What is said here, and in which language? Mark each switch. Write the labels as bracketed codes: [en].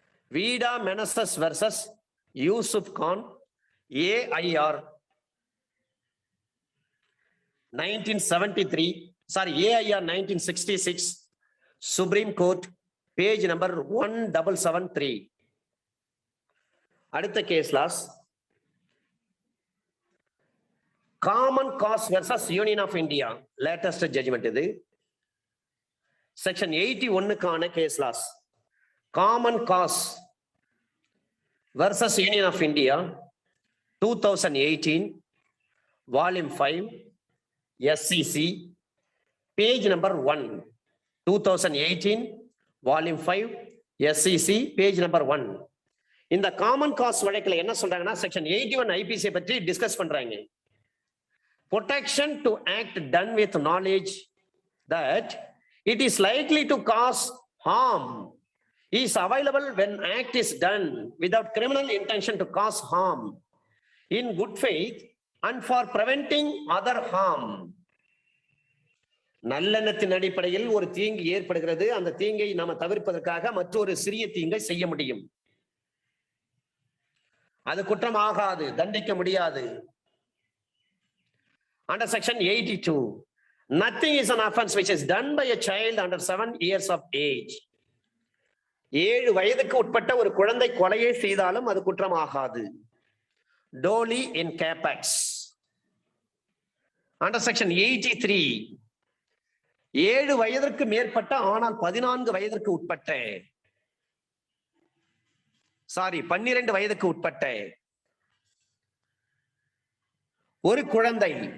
[en] Vida menaces versus Yusuf Khan, AIR 1973, AIR 1966, Supreme Court, page number 1773. [ta] அடுத்த case loss [en] Common cause versus Union of India latest judgment இது. Section 81க்கான case laws. Common cause versus Union of India 2018 volume 5 SCC page number 1. 2018 volume 5 SCC page number 1. [ta] இந்த common cos வழக்குல என்ன சொல்றாங்கன்னா section 81 IPC பற்றி discuss பண்றாங்க. [en] Protection to act done with knowledge that it is likely to cause harm is available when act is done without criminal intention to cause harm, in good faith and for preventing other harm. [ta] நல்லெண்ணத்தின் அடிப்படையில் ஒரு தீங்கு ஏற்படுகிறது, அந்த தீங்கை நாம தவிர்ப்பதற்காக மற்றொரு சிறிய தீங்கை செய்ய முடியும். அது குற்றம் ஆகாது, தண்டிக்க முடியாது. [en] Under section 82, nothing is an offense which is done by a child under 7 years of age. [ta] 7 வயதுக்கு உட்பட்ட ஒரு குழந்தை கொலையை செய்தாலும் அது குற்றம் ஆகாது. [la] Doli in capex. [en] Under section 83, [ta] 7 வயதிற்கு மேற்பட்ட ஆனால் 14 வயதிற்கு உட்பட்ட 12 வயதுக்கு உட்பட்ட ஒரு குழந்தை,